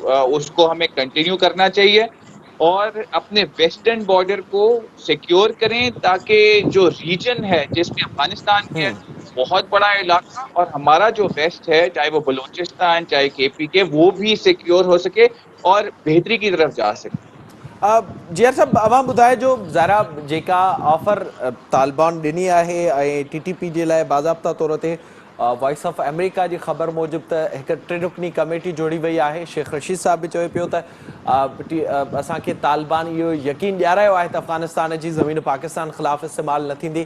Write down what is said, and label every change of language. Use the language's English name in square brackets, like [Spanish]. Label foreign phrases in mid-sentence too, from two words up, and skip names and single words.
[Urdu] اس کو ہمیں کنٹینیو کرنا چاہیے اور اپنے ویسٹرن بارڈر کو سیکیور کریں تاکہ جو ریجن ہے جس میں افغانستان بھی ہے بہت بڑا علاقہ اور ہمارا جو ویسٹ ہے چاہے وہ بلوچستان چاہے KPK وہ بھی سیکیور ہو سکے اور بہتری کی طرف جا سکے. [Sindhi] جیئر صاحب अवां ॿुधाए जो ज़ारा जेका ऑफर तालिबान ॾिनी आहे ऐं TTP जे लाइ बाज़ाब्ता तौर ते वॉइस ऑफ अमेरिका जी ख़बर मूजिबि त हिकु 3 रुकनी कमेटी जोड़ी वई आहे. शेख रशीद साहब बि चयो पियो त असांखे तालिबान इहो यकीन ॾियारायो आहे त अफ़गानिस्तान जी ज़मीन पाकिस्तान ख़िलाफ़ु इस्तेमालु न थींदी.